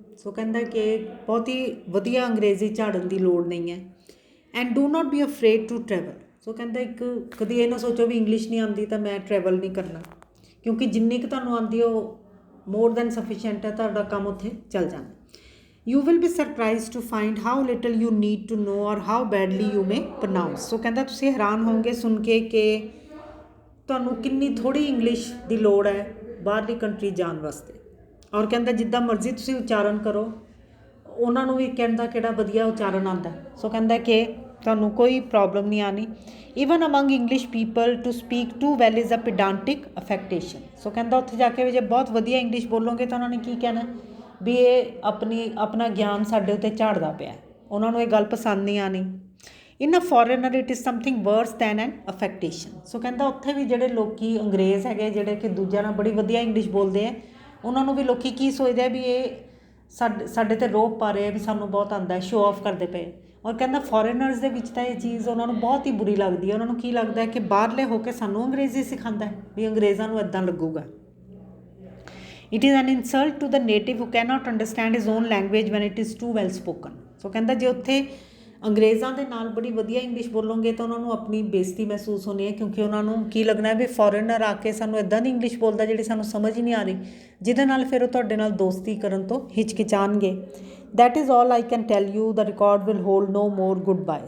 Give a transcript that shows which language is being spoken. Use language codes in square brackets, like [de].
[pa] ਸੋ ਕਹਿੰਦਾ ਕਿ ਬਹੁਤ ਹੀ ਵਧੀਆ ਅੰਗਰੇਜ਼ੀ ਝਾੜਨ ਦੀ ਲੋੜ ਨਹੀਂ ਹੈ। [en] And do not be afraid to travel. [pa] ਸੋ ਕਹਿੰਦਾ ਕਦੀ ਇਹ ਨਾ ਸੋਚੋ ਵੀ ਇੰਗਲਿਸ਼ ਨਹੀਂ ਆਉਂਦੀ ਤਾਂ ਮੈਂ ਟਰੈਵਲ ਨਹੀਂ ਕਰਨਾ, ਕਿਉਂਕਿ ਜਿੰਨੀ ਕੁ ਤੁਹਾਨੂੰ ਆਉਂਦੀ ਉਹ [en] more than sufficient [pa] ਹੈ, ਤੁਹਾਡਾ ਕੰਮ ਉੱਥੇ ਚੱਲ ਜਾਣਾ। [en] You will be surprised to find how little you need to know or how badly you may pronounce। [pa] ਸੋ ਕਹਿੰਦਾ ਤੁਸੀਂ ਹੈਰਾਨ ਹੋਵੋਗੇ ਸੁਣ ਕੇ ਕਿ ਤੁਹਾਨੂੰ ਕਿੰਨੀ ਥੋੜ੍ਹੀ ਇੰਗਲਿਸ਼ ਦੀ ਲੋੜ ਹੈ ਬਾਹਰਲੀ ਕੰਟਰੀ ਜਾਣ ਵਾਸਤੇ। ਔਰ ਕਹਿੰਦਾ ਜਿੱਦਾਂ ਮਰਜ਼ੀ ਤੁਸੀਂ ਉਚਾਰਨ ਕਰੋ, ਉਹਨਾਂ ਨੂੰ ਵੀ ਕਹਿੰਦਾ ਕਿਹੜਾ ਵਧੀਆ ਉਚਾਰਨ ਆਉਂਦਾ। ਸੋ ਕਹਿੰਦਾ ਕਿ ਤੁਹਾਨੂੰ ਕੋਈ ਪ੍ਰੋਬਲਮ ਨਹੀਂ ਆਉਣੀ। [en] Even among English people to speak too well is a pedantic affectation. [pa] ਸੋ ਕਹਿੰਦਾ ਉੱਥੇ ਜਾ ਕੇ ਵੀ ਜੇ ਬਹੁਤ ਵਧੀਆ ਇੰਗਲਿਸ਼ ਬੋਲੋਗੇ ਤਾਂ ਉਹਨਾਂ ਨੇ ਕੀ ਕਹਿਣਾ ਵੀ ਇਹ ਆਪਣਾ ਗਿਆਨ ਸਾਡੇ ਉੱਤੇ ਝਾੜਦਾ ਪਿਆ, ਉਹਨਾਂ ਨੂੰ ਇਹ ਗੱਲ ਪਸੰਦ ਨਹੀਂ ਆਉਣੀ। [en] In a foreigner it is something worse than an affectation. [pa] ਸੋ ਕਹਿੰਦਾ ਉੱਥੇ ਵੀ ਜਿਹੜੇ ਲੋਕ ਅੰਗਰੇਜ਼ ਹੈਗੇ ਜਿਹੜੇ ਕਿ ਦੂਜਿਆਂ ਨਾਲ ਬੜੀ ਵਧੀਆ ਇੰਗਲਿਸ਼ ਬੋਲਦੇ ਆ, ਉਹਨਾਂ ਨੂੰ ਵੀ ਲੋਕ ਕੀ ਸੋਚਦੇ ਆ ਵੀ ਇਹ ਸਾਡੇ 'ਤੇ ਰੋਬ ਪਾ ਰਹੇ ਆ ਵੀ ਸਾਨੂੰ ਬਹੁਤ ਆਉਂਦਾ, ਸ਼ੋ ਆਫ ਕਰਦੇ ਪਏ। ਔਰ ਕਹਿੰਦਾ ਫੋਰਨਰਸ ਦੇ ਵਿੱਚ ਤਾਂ ਇਹ ਚੀਜ਼ ਉਹਨਾਂ ਨੂੰ ਬਹੁਤ ਹੀ ਬੁਰੀ ਲੱਗਦੀ ਹੈ। ਉਹਨਾਂ ਨੂੰ ਕੀ ਲੱਗਦਾ ਕਿ ਬਾਹਰਲੇ ਹੋ ਕੇ ਸਾਨੂੰ ਅੰਗਰੇਜ਼ੀ ਸਿਖਾਉਂਦਾ ਵੀ ਅੰਗਰੇਜ਼ਾਂ ਨੂੰ ਇੱਦਾਂ ਲੱਗੂਗਾ। [en] It is an insult to the native who cannot understand his own language when it is too well spoken। [pa] ਸੋ ਕਹਿੰਦਾ ਜੇ ਉੱਥੇ ਅੰਗਰੇਜ਼ਾਂ ਦੇ ਨਾਲ ਬੜੀ ਵਧੀਆ ਇੰਗਲਿਸ਼ ਬੋਲੋਗੇ ਤਾਂ ਉਹਨਾਂ ਨੂੰ ਆਪਣੀ ਬੇਇੱਜ਼ਤੀ ਮਹਿਸੂਸ ਹੋਣੀ ਹੈ, ਕਿਉਂਕਿ ਉਹਨਾਂ ਨੂੰ ਕੀ ਲੱਗਣਾ ਵੀ ਫੋਰਨਰ ਆ ਕੇ ਸਾਨੂੰ ਇੱਦਾਂ ਦੀ ਇੰਗਲਿਸ਼ ਬੋਲਦਾ ਜਿਹੜੀ ਸਾਨੂੰ ਸਮਝ ਹੀ ਨਹੀਂ ਆ ਰਹੀ, ਜਿਹਦੇ ਨਾਲ ਫਿਰ ਉਹ ਤੁਹਾਡੇ ਨਾਲ ਦੋਸਤੀ ਕਰਨ ਤੋਂ ਹਿਚਕਿਚਾਣਗੇ। [en] That is all I can tell you, the record will hold no more goodbye.